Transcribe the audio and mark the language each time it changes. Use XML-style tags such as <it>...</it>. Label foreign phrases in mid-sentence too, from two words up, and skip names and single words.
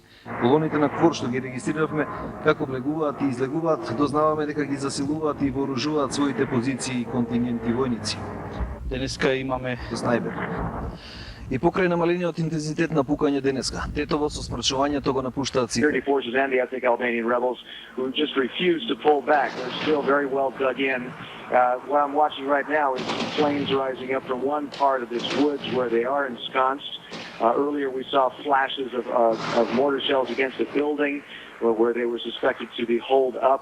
<mk>Колоните на КФОР што ги регистрировме како влегуваат и излегуваат, дознаваме дека ги засилуваат и вооружуваат своите позиции и контингенти војници. Денеска имаме снайпер. И покрај намалениот интензитет на пукање денеска, Тетово со спрачувањето го напуштаат сите.</mk> <en>Security forces and the ethnic Albanian rebels who just refuse to pull back. They're still very well dug in. What I'm watching right now is some flames rising up from one part of this woods where they are ensconced. Earlier we saw flashes of mortar shells against a building where they were suspected to be holed up.</en>